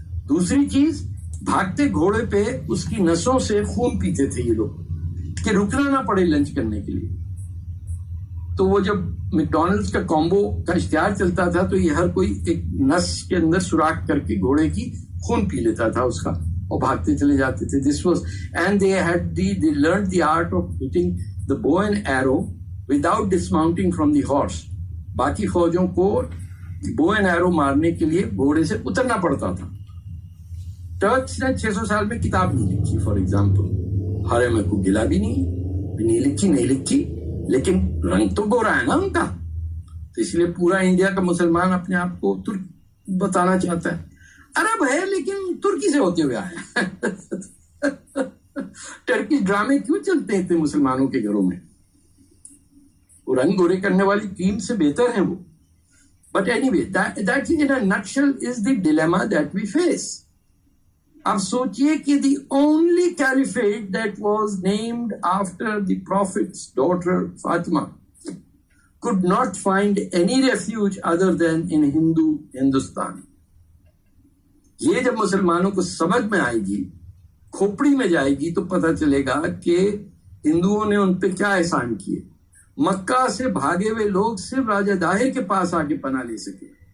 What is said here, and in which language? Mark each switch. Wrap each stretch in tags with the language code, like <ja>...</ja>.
<ur>دوسری چیز، بھاگتے گھوڑے پہ اس کی نسوں سے خون پیتے تھے یہ لوگ کہ رکنا نہ پڑے لنچ کرنے کے لیے. تو وہ جب میکڈونلڈس کا کامبو کا اشتہار چلتا تھا تو یہ ہر کوئی ایک نس کے اندر سوراخ کر کے گھوڑے کی خون پی لیتا تھا اس کا اور بھاگتے چلے جاتے تھے.</ur> <en>This was and they learned the art of hitting the bow and arrow without dismounting from the horse.</en> <ur>باقی فوجوں کو بو اینڈ ایرو مارنے کے لیے گھوڑے سے اترنا پڑتا تھا. ٹرکس نے 600 سال میں کتاب نہیں لکھی. فار ایگزامپل ہرے میں کو گلا بھی نہیں لکھی لیکن رنگ تو گورا ہے نا ان کا، تو اس لیے پورا انڈیا کا مسلمان اپنے آپ کو ترک بتانا چاہتا ہے. عرب ہے لیکن ترکی سے ہوتے ہوئے آیا. ٹرکی ڈرامے کیوں چلتے ہیں مسلمانوں کے گھروں میں؟ وہ رنگ گورے کرنے والی ٹیم سے بہتر ہیں وہ.</ur> <en>But anyway, that in a nutshell is the dilemma that we face.</en> <ur>اب سوچئے کہ</ur> <en>the only caliphate that was named after the Prophet's daughter Fatima could not find any refuge other than in Hindustan.</en> <ur>یہ جب مسلمانوں کو سمجھ میں آئے گی، کھوپڑی میں جائے گی، تو پتہ چلے گا کہ ہندوؤں نے ان پہ کیا احسان کیے. مکہ سے بھاگے ہوئے لوگ صرف راجہ داہر کے پاس آ کے پناہ لے سکے.</ur>